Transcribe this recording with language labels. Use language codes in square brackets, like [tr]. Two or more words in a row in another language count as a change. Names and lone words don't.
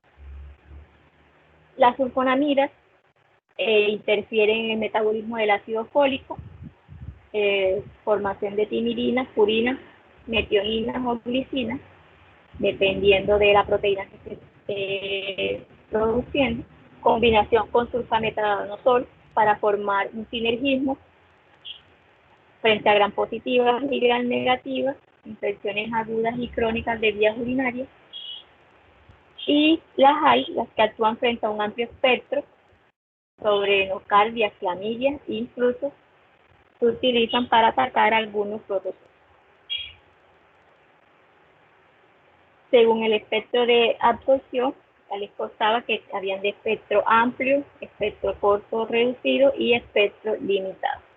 [es] Las sulfonamidas interfieren en el metabolismo del ácido fólico, formación de timidina, purina, metionina o glicina, dependiendo de la proteína que se esté produciendo, combinación con sulfametadanosol para formar un sinergismo frente a gram positivas y gram negativas, infecciones agudas y crónicas de vías urinarias. Y las hay, las que actúan frente a un amplio espectro sobre nocardias, clamidias, e incluso se utilizan para atacar algunos protozoos. Según el espectro de absorción, ya les costaba que habían de espectro amplio, espectro corto reducido y espectro limitado.